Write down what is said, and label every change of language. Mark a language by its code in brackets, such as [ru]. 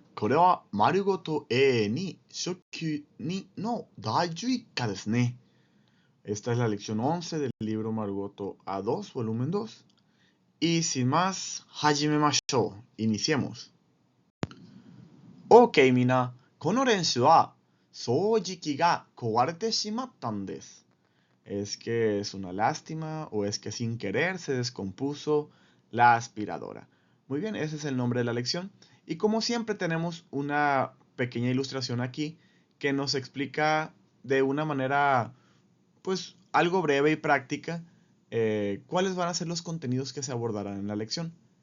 [ja] これは丸ごと A に初級2の第11課ですね。 [es] Esta es la lección 11 del libro Marugoto A2, volumen 2. Y sin más, [ja] 始めましょう。 [es] Iniciemos. OK [ja] みな。この練習は掃除機が壊れてしまったんです。 [es] Es que es una lástima o es que sin querer se descompuso la aspiradora. Muy bien, ese es el nombre de la lección. Y como siempre tenemos una pequeña ilustración aquí que nos explica de una manera, pues, algo breve y práctica cuáles van a ser los contenidos que se abordarán en la lección.